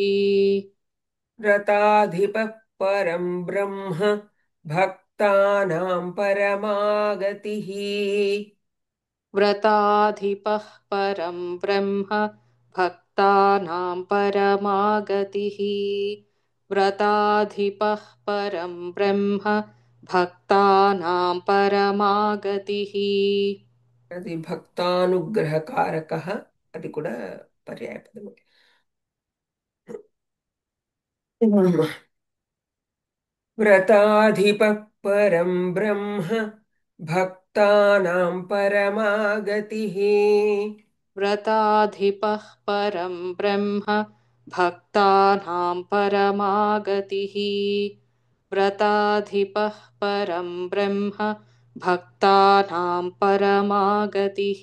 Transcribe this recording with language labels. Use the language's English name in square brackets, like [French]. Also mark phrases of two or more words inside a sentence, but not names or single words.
[Sanskrit] व्रताधिपः परं ब्रह्म भक्तानां परमागतिः व्रताधिपः परं ब्रह्म भक्तानां परमागतिः व्रताधिपः परं ब्रह्म भक्तानां परमागतिः [Telugu] అది భక్తానుగ్రహకారకः అది కూడా పర్యాయపదమే [Sanskrit] व्रताधिपः परं ब्रह्म भक्तानां परमागतिः व्रताधिपः परं ब्रह्म भक्तानां परमागतिः व्रताधिपः परं ब्रह्म भक्तानां परमागतिः